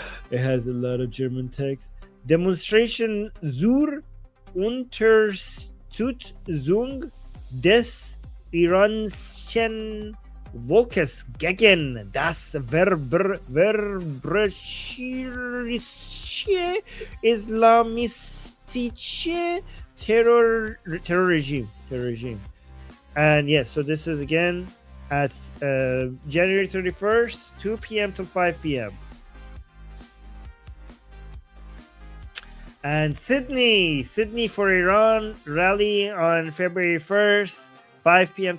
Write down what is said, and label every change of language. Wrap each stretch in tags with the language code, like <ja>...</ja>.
<en>It has a lot of German text.</en> <de>Demonstration zur Unterstützung des iranischen Volkes gegen das verbrecherische islamistische terror regime.</de> <en>And yes, so this is again at January 31st, 2 p.m. till 5 p.m. And Sydney for Iran rally on February 1st, 5 p.m.</en>